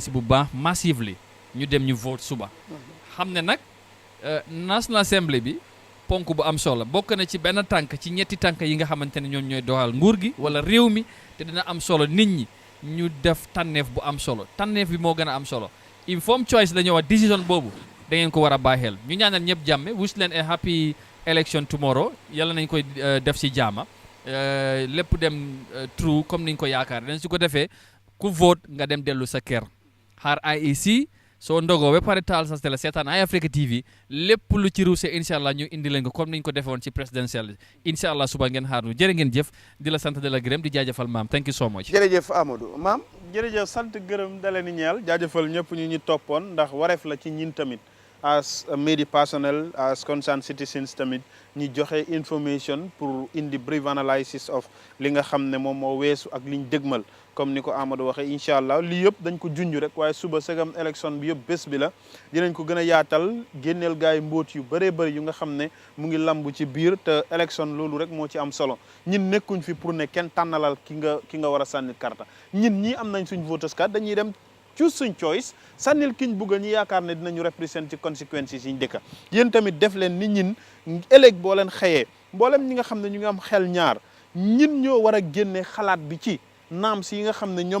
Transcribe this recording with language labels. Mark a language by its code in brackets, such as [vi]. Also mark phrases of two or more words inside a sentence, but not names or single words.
[wo] bu baax massively ñu dem ñu vote suba xam ne nag National Assembly bi ponk bu am solo bokk na ci benn tànk ci ñetti tànk yi nga xamante ne ñoom ñooy doxal nguur gi wala réew mi te dina am solo nit ñi ñu def tànneef bu am solo tànneef bi moo gën a am solo [en] informed choice [wo] la ñuy wax décision boobu da ngeen ko war a bàyyi xel ñu ñaanal ñëpp jàmme wish leen a [en] happy election tomorrow [wo] yàlla nañ koy def si jaama lépp dem true comme niñ ko yaakaar dañ su ko defee ku vote nga dem dellu sa kër xaar IEC soo ndogoo ba pare taal sa télé seetaan Eye Africa TV lépp lu ci ruuse incha allah ñu indi leen ko comme niñ ko defee woon ci présidentielle incha allah suba ngeen xaar nu jërë ngeen jëf di la sant di la gërëm di jaajëfal maam [en] thank you so much. [wo] jërëjëf Amadou maam jërëjëf sant gërëm dalee ni ñeel jaajëfal ñëpp ñu ñu toppoon ndax wareef la ci ñin tamit [en] as media personnel as concerned citizens [wo] tamit ñi joxe information pour indi [en] brief analysis of [wo] li nga xam ne moom moo weesu ak liñ dëgmal comme ni ko Amadou waxee incha allah lii yëpp dañ ko junj rek waaye suba segam élection bi yëpp bés bi la dinañ ko gën a yaatal génneel gars yi mbóot yu bëree bëri yu nga xam ne mu ngi lamb ci biir te élection loolu rek moo ci am solo ñin nekkuñ fi pour ne kenn tànnalal ki nga war a sànni karta ñin ñii am nañ suñ [en] voters card [wo] dañuy dem choose suñ choice sànnil kiñ bugg ñi yaakaar ne dinañu represent ci conséquences yi ñu dëkka yéen tamit def leen ni ñin ëllëg boo leen xëyee mboolem ñi nga xam ne ñu ngi am xel ñaar ñin ñoo war a génne xalaat bi ci naam si yi nga xam ne ñoom